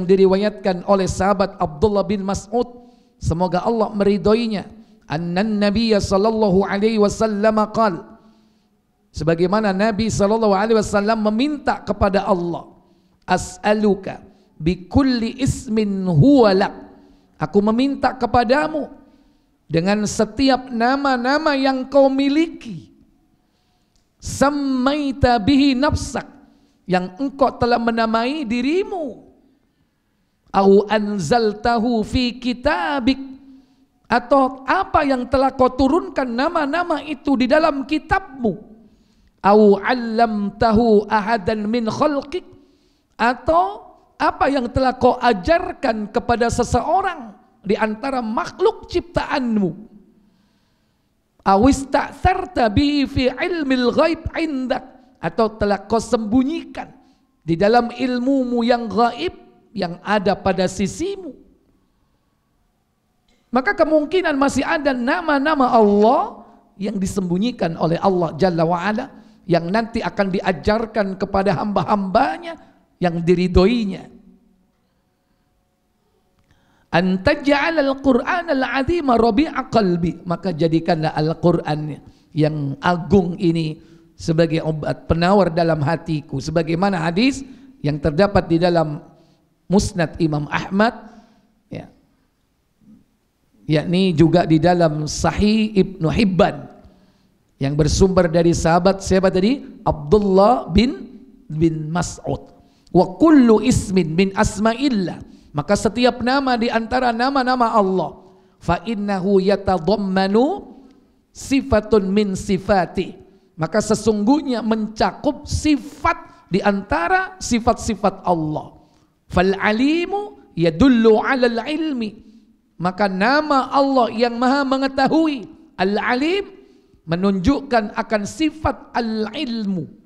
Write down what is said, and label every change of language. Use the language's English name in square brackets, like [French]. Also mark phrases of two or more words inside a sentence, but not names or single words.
[Indonesian] diriwayatkan oleh sahabat Abdullah bin Mas'ud, semoga Allah meridhoinya, [Arabic] أن النبي صلى الله عليه وسلم قال, [Indonesian] sebagaimana Nabi [Arabic] صلى الله عليه وسلم [Indonesian] meminta kepada Allah, [Arabic] أسألك بكل اسم هو لك, [Indonesian] aku meminta kepadamu dengan setiap nama-nama yang kau miliki, [Arabic] سميت به نفسك, [Indonesian] yang engkau telah menamai dirimu, [Arabic] أو أنزلته في كتابك, [Indonesian] atau apa yang telah kau turunkan nama-nama itu di dalam kitabmu, [Arabic] أو علمته أحدا من خلقك, [Indonesian] atau apa yang telah kau ajarkan kepada seseorang di antara makhluk ciptaanmu, [Arabic] أو استأثرت به في علم الغيب عندك, [Indonesian] atau telah kau sembunyikan di dalam ilmumu yang gaib yang ada pada sisimu. Maka kemungkinan masih ada nama-nama Allah yang disembunyikan oleh Allah [Arabic] جل وعلا, [Indonesian] yang nanti akan diajarkan kepada hamba-hambanya yang diridhoinya. [Arabic] أن تجعل القرآن العظيم ربيع قلبي, [Indonesian] maka jadikanlah Al-Qur'an yang agung ini sebagai obat penawar dalam hatiku, sebagaimana hadis yang terdapat di dalam Musnad Imam Ahmad, ya, yakni juga di dalam Sahih Ibnu Hibban yang bersumber dari sahabat siapa tadi? [Arabic] Abdullah bin Mas'ud. وكل اسم من أسماء الله, [Indonesian] maka setiap nama di antara nama-nama Allah, [Arabic] فإنه يتضمن صفة من صفات, [Indonesian] maka sesungguhnya mencakup sifat di antara sifat-sifat Allah. [Arabic] فالعليم يدل على العلم, [Indonesian] maka nama Allah yang maha mengetahui, al-alim, menunjukkan akan sifat al-ilmu.